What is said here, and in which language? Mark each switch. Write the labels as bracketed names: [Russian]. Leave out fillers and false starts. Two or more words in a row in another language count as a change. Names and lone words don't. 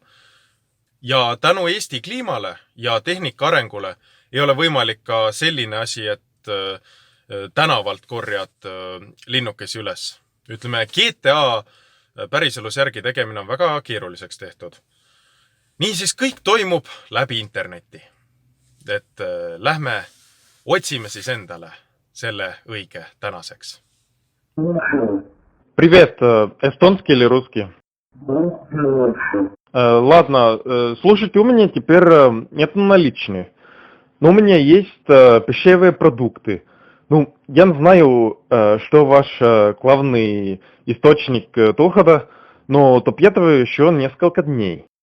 [Estonian] Ja tänu Eesti kliimale ja tehnika arengule ei ole võimalik ka selline asi, et tänavalt korjad linnukesi üles. Ütleme, GTA päriselus järgi tegemine on väga keeruliseks tehtud. Niisiis kõik toimub läbi interneti. Et lähme otsime siis endale selle õige tänaseks. [Russian] Привет, эстонский или русский? Ладно, слушайте, у меня теперь нет наличных, но у меня есть пищевые продукты. Я знаю, что ваш главный источник дохода, но до этого еще несколько дней.